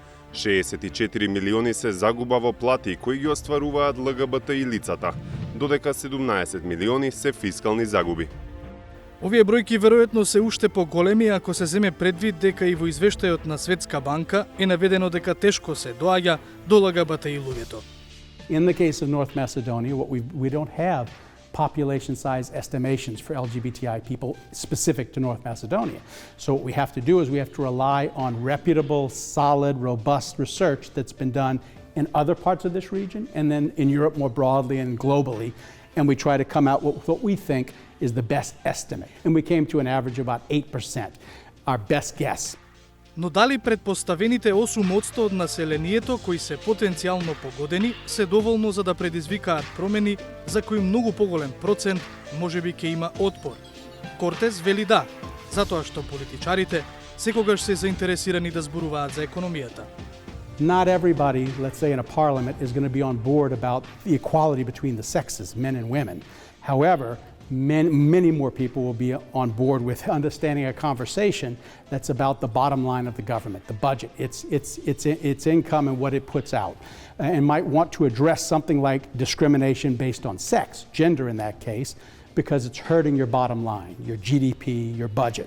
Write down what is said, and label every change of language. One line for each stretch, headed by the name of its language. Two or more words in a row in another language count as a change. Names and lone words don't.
Macedonian: 64 милиони се загуба во плати кои ги остваруваат ЛГБТИ лицата, додека 17 милиони се фискални загуби. Овие бројки веројатно се уште поголеми ако се земе предвид дека и во извештајот на Светска банка е наведено дека тешко се доаѓа до ЛГБТИ луѓето.
English: In the case of North Macedonia, we don't have population size estimations for LGBTI people specific to North Macedonia. So what we have to do is we have to rely on reputable, solid, robust research that's been done in other parts of this region and then in Europe more broadly and globally. And we try to come out with what we think is the best estimate. And we came to an average of about 8%, our best guess.
Macedonian: Но дали предпоставените 8% од населението кои се потенцијално погодени се доволно за да предизвикаат промени за кои многу поголем процент можеби ќе има отпор? Кортес вели да, затоа што политичарите секогаш се заинтересирани да зборуваат за економијата.
English: Not everybody, let's say in a parliament, is going to be on board about the equality between the sexes, men and women. However, many more people will be on board with understanding a conversation that's about the bottom line of the government, the budget, its income and what it puts out, and might want to address something like discrimination based on sex, gender in that case, because it's hurting your bottom line, your GDP, your budget.